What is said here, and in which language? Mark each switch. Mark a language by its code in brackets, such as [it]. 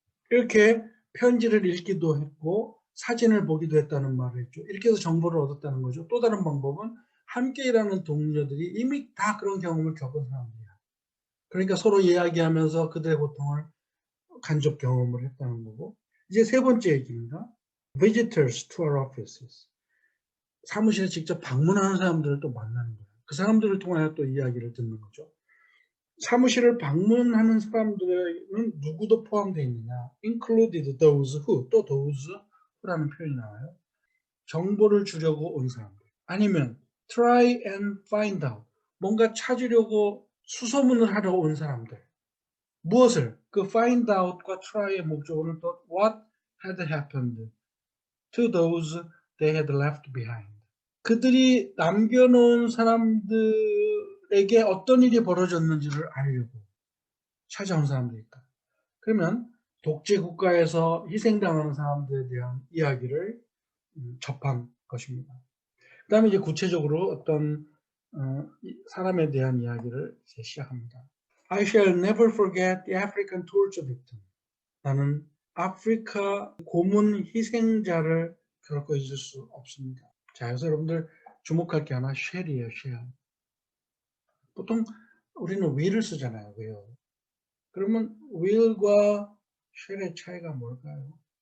[ko] 이렇게 편지를 읽기도 했고 사진을 보기도 했다는 말을 했죠. 이렇게 해서 정보를 얻었다는 거죠. 또 다른 방법은 함께 일하는 동료들이 이미 다 그런 경험을 겪은 사람들이야. 그러니까 서로 이야기하면서 그들의 고통을 간접 경험을 했다는 거고. 이제 세 번째 얘기입니다. [en] Visitors to our offices. [ko] 사무실에 직접 방문하는 사람들을 또 만나는 거예요. 그 사람들을 통하여 또 이야기를 듣는 거죠. 사무실을 방문하는 사람들은 누구도 포함되어 있느냐? [en] included those who, [ko] 또 [en] those who라는 [ko] 표현이 나와요. 정보를 주려고 온 사람들. 아니면 [en] try and find out. [ko] 뭔가 찾으려고 수소문을 하러 온 사람들. 무엇을? [en] 그 find out과 try의 [ko] 목적어는 또 [en] what had happened to those they had left behind. [ko] 그들이 남겨놓은 사람들에게 어떤 일이 벌어졌는지를 알려고 찾아온 사람들이 있다. 그러면 독재 국가에서 희생당하는 사람들에 대한 이야기를 접한 것입니다. 그 다음에 이제 구체적으로 어떤 사람에 대한 이야기를 이제 시작합니다. [en] I shall never forget the African torture victim. [ko] 나는 아프리카 고문 희생자를 결코 잊을 수 없습니다. 자, 여기서 여러분들 주목할 게 하나 쉘이에요, 쉘. 보통 우리는 will을 쓰잖아요, will. 그러면 will과 쉘의 차이가 뭘까요?